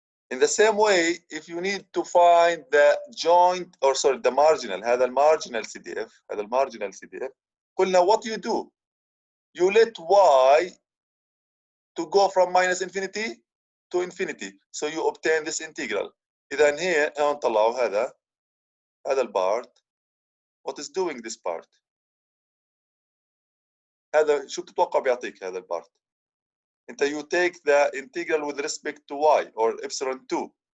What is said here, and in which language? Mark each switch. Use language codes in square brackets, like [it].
[en] In the same way, if you need to find the joint or sorry the marginal، [ar] هذا المارجنال CDF، قلنا [en] what you do, you let y to go from minus infinity to infinity, so you obtain this integral. [ar] إذا هي هون طلعوا هذا البارت. [en] What is doing this part؟ [ar] هذا شو بتتوقع بيعطيك هذا البارت؟ انت [en] you take the integral with respect to y or epsilon 2.